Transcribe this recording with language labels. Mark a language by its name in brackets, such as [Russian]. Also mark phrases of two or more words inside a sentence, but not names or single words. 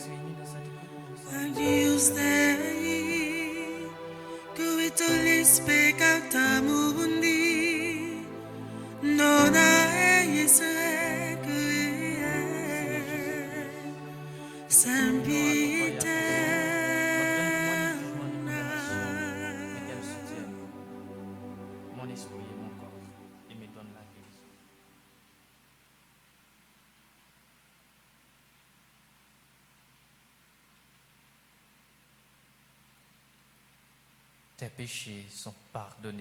[Latin] Agnus Dei, que itolis peccata mundi, dona eis requiem. Sempiterna. [French] Mon esprit et mon corps, et me donne la guérison. Tes péchés sont pardonnés.